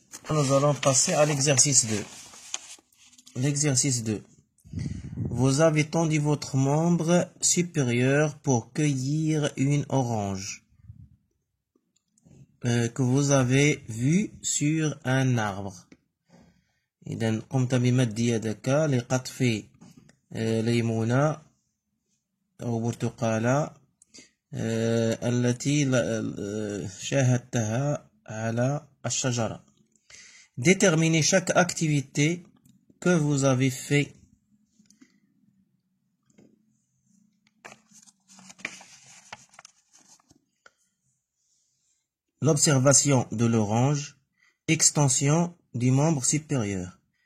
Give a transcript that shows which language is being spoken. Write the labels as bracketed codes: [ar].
[fr] Nous allons passer à l'exercice 2. L'exercice 2. Vous avez tendu votre membre supérieur pour cueillir une orange que vous avez vue sur un arbre. [ar] إذن قمت بمد يدك لقطف ليمونة أو برتقالة التي شاهدتها على الشجرة. [fr] Déterminez chaque activité que vous avez fait. L'observation de l'orange, extension du membre supérieur.